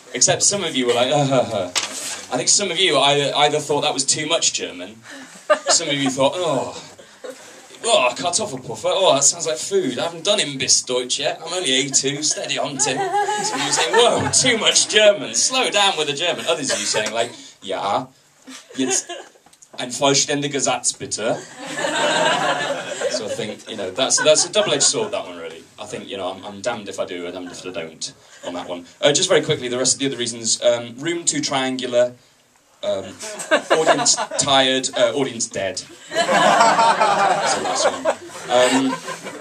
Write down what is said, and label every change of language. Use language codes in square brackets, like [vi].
[en] Except some of you were like, I think some of you either thought that was too much German, some of you thought, Kartoffelpuffer, that sounds like food. I haven't done Imbissdeutsch yet. I'm only A2, steady on, Tim. Some of you saying, whoa, too much German. Slow down with the German. Others of you saying, like, [de] ja, jetzt ein vollständiger Satz, bitte. [en] So I think, you know, that's a double-edged sword, that one, really. I think, you know, I'm damned if I do and damned if I don't on that one. Just very quickly, the rest of the other reasons. Room too triangular. Audience tired, audience dead. That's the last one.